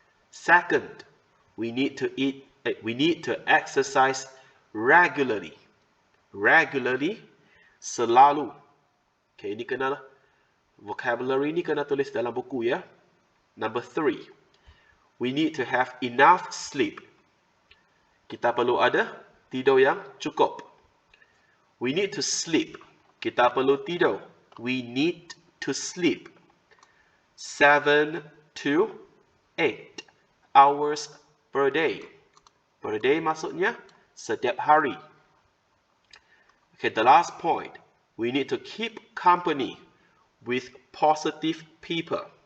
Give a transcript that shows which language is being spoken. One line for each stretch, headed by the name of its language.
English: Second, we need to exercise regularly.
Malay: Regularly, selalu. Okay, ini kena vocabulary ini kena tulis dalam buku, ya.
English: Number 3, we need to have enough sleep.
Malay: Kita perlu ada tidur yang cukup.
English: We need to sleep.
Malay: Kita perlu tidur.
English: We need to sleep 7 to 8 hours per day. Per day
Malay: maksudnya setiap hari.
English: Okay, the last point, we need to keep company with positive people.